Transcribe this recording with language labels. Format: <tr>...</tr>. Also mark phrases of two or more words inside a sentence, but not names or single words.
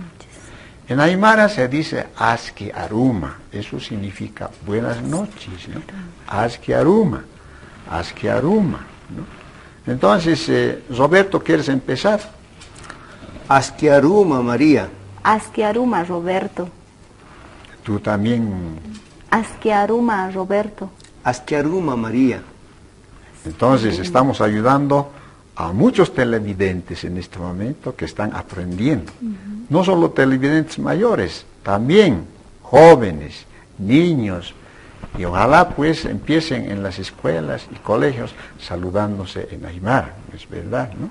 <es>En aymara se dice</es> <ay>aski aruma,</ay> <es>eso significa buenas noches, ¿no?</es> <ay>Aski aruma,</ay> <es>¿no? Entonces, Roberto, ¿quieres empezar?</es> <ay>Aski aruma, María. Aski aruma, Roberto.</ay> <es>Tú también.</es> <ay>Aski aruma, Roberto. Aski aruma, María.</ay> <es>Entonces estamos ayudando a muchos televidentes en este momento que están aprendiendo. No solo televidentes mayores, también jóvenes, niños, y ojalá pues empiecen en las escuelas y colegios saludándose en aymara, es verdad, ¿no?</es>